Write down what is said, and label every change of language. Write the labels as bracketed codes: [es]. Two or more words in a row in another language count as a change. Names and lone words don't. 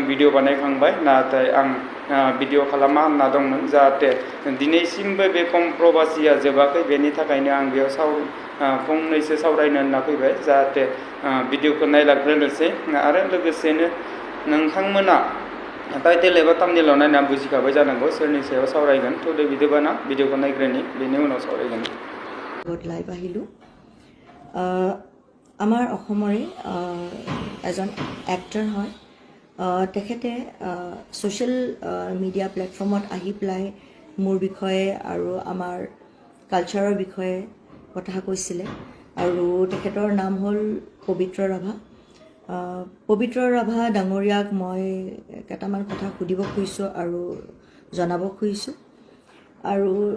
[brx] भिडिअ बानायखांबाय नाथाय आं भिडिअ खालामा होनना दंमोन जाहाथे दिनैसिमबो बे कन्ट्रभार्सिया जोबाखै बेनि थाखायनो आं बेयाव फंनैसो सावरायनो होनना फैबाय जाहाथे भिडिअखौ नायलांग्रोनोसै आरो लोगोसेनो नोंथांमोना टाइटेल एबा थाम्बनेइलाव नायना बुजिखाबाय जानांगौ सोरनि सायाव सावरायगोन थ' बिदिबाना भिडिअखौ नायग्रोनि बेनि उनाव सावरायगोन [as] लाइভ আহিলোঁ আমাৰ অসমৰে এজন এক্টৰ হয় তেখেতে [en] social media [as] প্লেটফৰ্মত আহি পেলাই মোৰ বিষয়ে আৰু আমাৰ কালচাৰৰ বিষয়ে কথা কৈছিলে আৰু তেখেতৰ নাম হ'ল পবিত্ৰ ৰাভা পবিত্ৰ ৰাভা ডাঙৰীয়াক মই কেইটামান কথা সুধিব খুজিছোঁ আৰু জনাব খুজিছোঁ আৰু